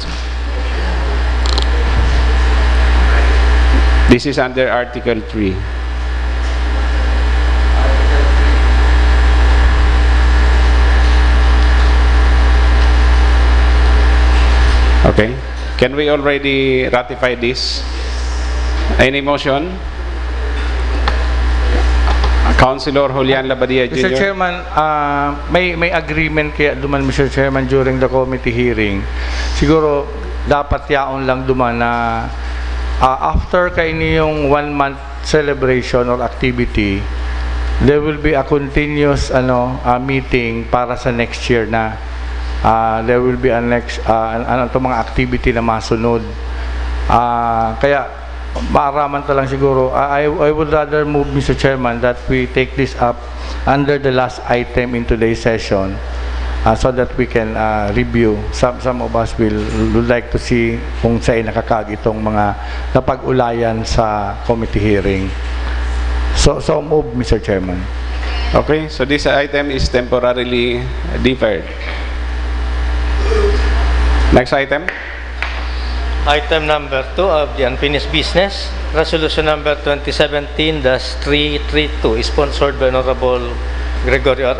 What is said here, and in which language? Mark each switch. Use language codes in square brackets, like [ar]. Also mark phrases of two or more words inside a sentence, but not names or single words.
[en] This is under Article 3. Okay. Can we already ratify this? Any motion? Councilor Julian Labadia Jr. Mr. [bik] Chairman, may agreement kaya duman, Mr. [en] Chairman, during the committee hearing. [bik] Siguro dapat yaon lang duman na after kaini yung [en] 1-month celebration or activity, there will be a continuous meeting [bik] para sa [en] next year na. There will be a next [bik] mga activity na masunod. Kaya maaraman ta lang siguro. [en] I would rather move, Mr. Chairman, that we take this up under the last item in today's session, so that we can review. Some of us would like to see [bik] kung saan nakakag itong mga napag-ulayan sa committee hearing. [en] So move, Mr. Chairman. Okay, so this item is temporarily deferred. Next item. Item number 2 of the unfinished business, resolution number 2017-332, sponsored by Honorable Gregorio R.